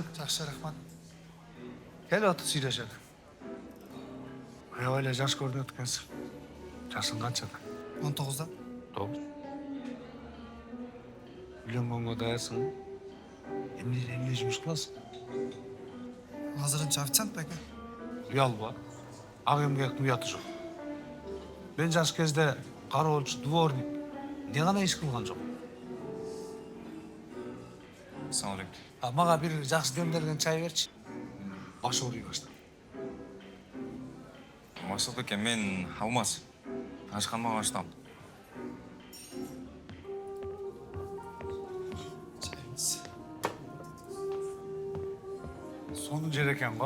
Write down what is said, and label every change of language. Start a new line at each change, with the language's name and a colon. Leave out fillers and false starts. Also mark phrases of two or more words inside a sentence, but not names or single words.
Kyrgyz: Жақсы, рахмат. Кел отыр сүйлөшөлү. Аябай эле жаш көрүнөт экенсиң. Жашың канчада? 19-да. 9. Үйлөнгөнгө даярсың? Эмне жумуш кыласың? Азырынча официант беке. Уялба. Ак эмгектин уяты жок. Мен жаш кезде кароолчу, дворник, эмне гана иш кылган жок.
Arabic: السلام عليكم.
Kyrgyz: Мага бир жакшы демделген чай берчи. Баш ооруй баштады. Максат эке, мен Алмаз. Ашханага аштам. Çayımız. Сонун жер экен го.